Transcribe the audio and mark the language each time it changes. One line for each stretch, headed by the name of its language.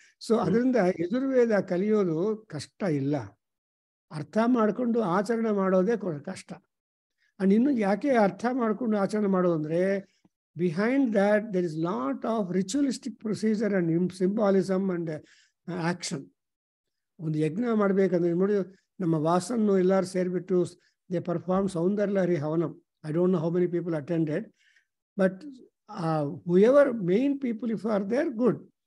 Kannada: So ಅದರಿಂದ ಯಜುರ್ವೇದ ಕಲಿಯೋದು ಕಷ್ಟ ಇಲ್ಲ, ಅರ್ಥ ಮಾಡಿಕೊಂಡು ಆಚರಣೆ ಮಾಡೋದೇ ಕಷ್ಟ. ಅಂಡ್ ಇನ್ನು ಯಾಕೆ ಅರ್ಥ ಮಾಡಿಕೊಂಡು ಆಚರಣೆ ಮಾಡೋದು ಅಂದ್ರೆ,
English: behind that there is lot of ritualistic procedure and symbolism and action.
Kannada: ಒಂದು ಯಜ್ಞ ಮಾಡ್ಬೇಕಂದ್ರೆ ನೋಡಿ, ನಮ್ಮ ವಾಸನ್ನು ಎಲ್ಲರೂ ಸೇರಿಬಿಟ್ಟು they perform ಸೌಂದರ್ಯಲಹರಿ ಹವನಂ.
English: I don't know how many people attended, but whoever main people if are there, good.